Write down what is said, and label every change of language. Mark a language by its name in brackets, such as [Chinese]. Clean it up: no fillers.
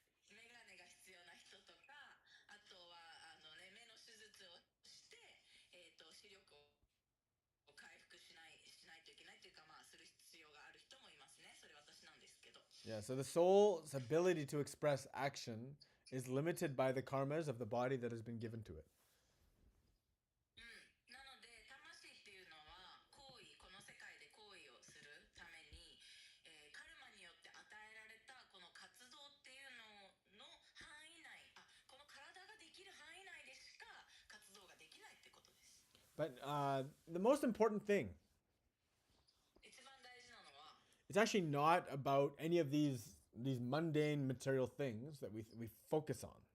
[Japanese] メガネが必要な人とか、あとは目の手術をして、視力を回復しないといけないというか、する必要がある人もいますね。それ私なんですけど。 [English] Yeah, so the soul's ability to express action is limited by the karmas of the body that has been given to it. [Japanese] なので魂っていうのはこの世界で行為をするために、カルマによって与えられたこの活動っていうのの範囲内、この体ができる範囲内でしか活動ができないってことです。 [English] But the most important thing, [Japanese] 一番大事なのは [English] it's actually not about any of these mundane material things that we focus on.